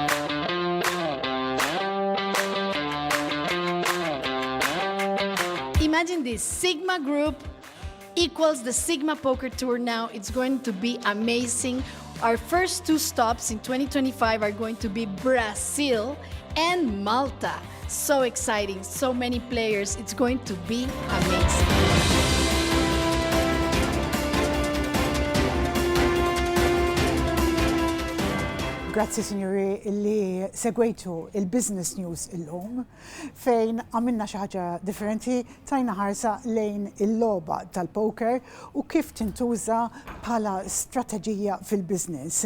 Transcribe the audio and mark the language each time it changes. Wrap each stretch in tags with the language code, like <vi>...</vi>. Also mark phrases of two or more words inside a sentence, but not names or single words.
<en>Imagine this, Sigma group equals the Sigma Poker Tour now. It's going to be amazing. Our first two stops in 2025 are going to be Brazil and Malta. So exciting, so many players. It's going to be amazing.</en> <mt>Grazzi signori illi segwejtu il-</mt> <en>business news</en> <mt>illum fejn għamilna xi ħaġa differenti, tajna ħarsa lejn il-logħba tal-poker u kif tintuża bħala strateġija fil-business.</mt>